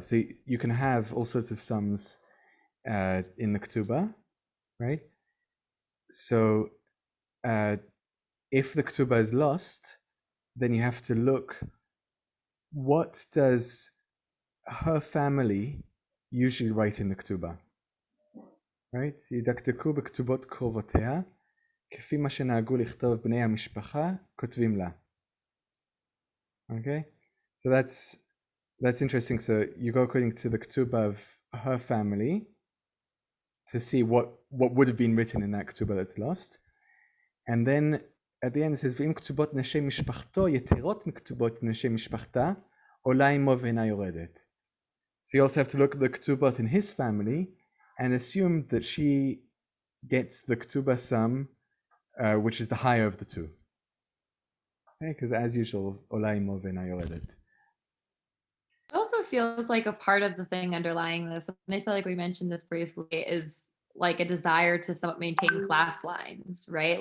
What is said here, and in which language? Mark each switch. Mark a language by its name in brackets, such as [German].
[English] So you can have all sorts of sums in the Ketubah, right? So if the Ketubah is lost, then you have to look, what does her family usually write in the Ketubah? Right? [Hebrew] ידקדקו בכתובות קרובותיה, כפי מה שנהגו לכתוב בני המשפחה, כותבים לה. [English] Okay? So that's interesting. So you go according to the Ketubah of her family to see what would have been written in that Ketubah that's lost. And then at the end it says, [Hebrew] ואם כתובות נשי משפחתו יתרות מכתובות נשי משפחתה, עולה עמו ואינה יורדת. [English] So you also have to look at the Ketubot in his family and assume that she gets the Ketubah sum, which is the higher of the two. Okay, because as usual, [Hebrew] עולה עמו ואינה יורדת. [English] It also feels like a part of the thing underlying this, and I feel like we mentioned this briefly, is like a desire to somewhat maintain class lines, right?